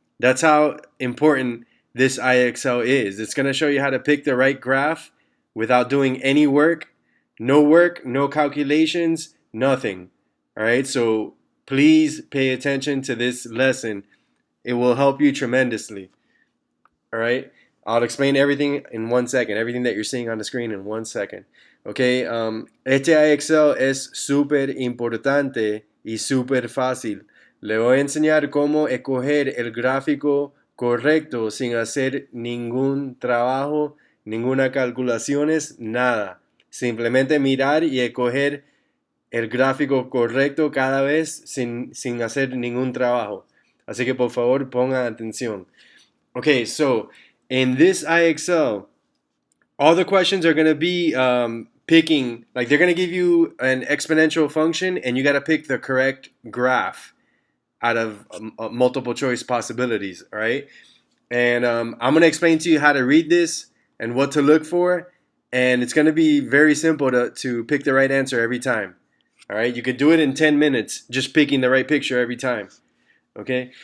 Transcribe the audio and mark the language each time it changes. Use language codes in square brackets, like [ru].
[en] That's how important this IXL is. It's going to show you how to pick the right graph without doing any work, no calculations, nothing. All right? So please pay attention to this lesson. It will help you tremendously. All right? I'll explain everything in 1 second, everything that you're seeing on the screen in 1 second. Okay? [es] Este IXL es súper importante y súper fácil. Le voy a enseñar cómo escoger el gráfico correcto sin hacer ningún trabajo, ninguna calculaciones, nada. Simplemente mirar y escoger el gráfico correcto cada vez sin hacer ningún trabajo. Así que por favor pongan atención. [en] Okay, so in this IXL, all the questions are going to be picking, like they're going to give you an exponential function and you got to pick the correct graph out of multiple choice possibilities, all right? And I'm going to explain to you how to read this and what to look for, and it's going to be very simple to pick the right answer every time, all right? You could do it in 10 minutes, just picking the right picture every time, okay?